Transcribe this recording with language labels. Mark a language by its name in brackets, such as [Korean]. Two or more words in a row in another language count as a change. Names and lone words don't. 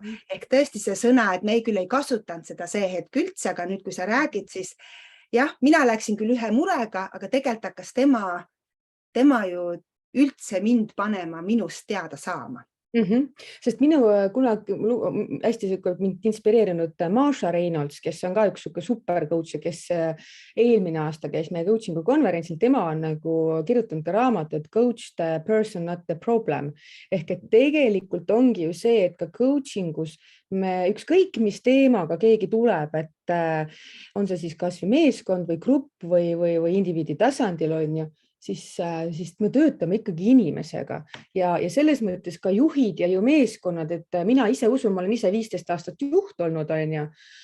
[Estonian] Ehk tõesti see sõna, et me küll ei kasutanud seda see hetk üldse, aga nüüd, kui sa räägid, siis jah, mina läksin küll ühe murega, aga tegelikult hakkas tema ju üldse mind panema minust teada saama. Sest minu kunagi hästi mind inspireerinud Marsha Reynolds, kes on ka üks super coach, kes eelmine aasta käis meie coachingu konverentsil, tema on nagu kirjutanud ka raamatut Coach the person, not the problem. Ehk et tegelikult ongi ju see, et ka coachingus ükskõik mis teemaga keegi tuleb, et on see siis kas või meeskond või grupp või indiviidi tasandil on ju, siis me töötame ikkagi inimesega ja selles mõttes ka juhid ja ju meeskonnad, et mina ise usun, ma olen ise 15 aastat juht olnud, on ju,